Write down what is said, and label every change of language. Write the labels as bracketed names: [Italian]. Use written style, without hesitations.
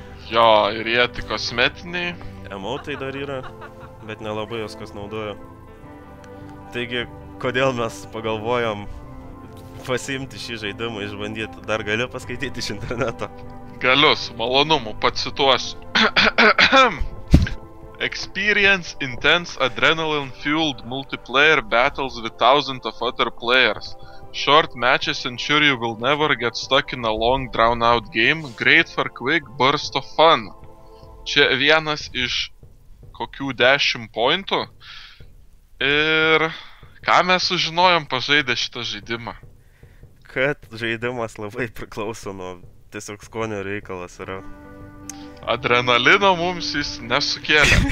[Lithuanian] Jo, ir jie tik kosmetiniai. Emotai dar yra, bet nelabai jos kas naudoja. Taigi, kodėl mes pagalvojom pasiimti šį žaidimą, išbandyti? Dar gali paskaityti iš interneto? Galiu, su malonumu, pacituosiu. [English] Experience intense adrenaline-fueled multiplayer battles with thousands of other players. Short matches ensure you will never get stuck in a long drawn-out game. Great for quick burst of fun. [Lithuanian] Čia vienas iš kokių 10 pointų. Ir ką mes sužinojom pažaidę šitą žaidimą? Kad žaidimas labai priklauso nuo tiesiog skonio reikalas yra. Adrenalino mums jis nesukėlė.